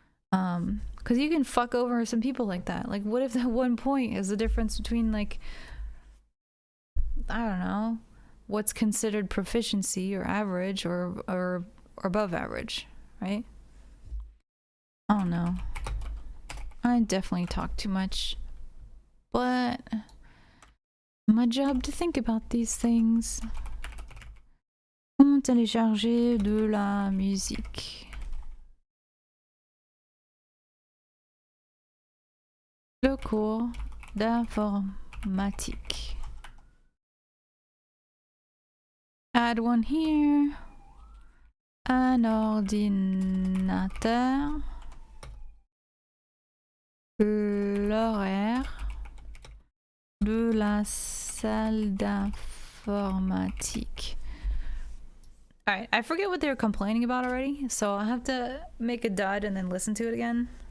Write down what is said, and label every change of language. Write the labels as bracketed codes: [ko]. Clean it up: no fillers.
[en] Because you can fuck over some people like that. Like, what if that 1 point is the difference between, like, I don't know, what's considered proficiency or average or above average, right? I don't know. I definitely talk too much, but my job to think about these things. [fr] Comment télécharger de la musique? Le cours d'informatique. [en] Add one here. [fr] Un ordinateur. L'horaire de la salle d'informatique. [en] All right, I forget what they were complaining about already, so I'll have to make a dud and then listen to it again.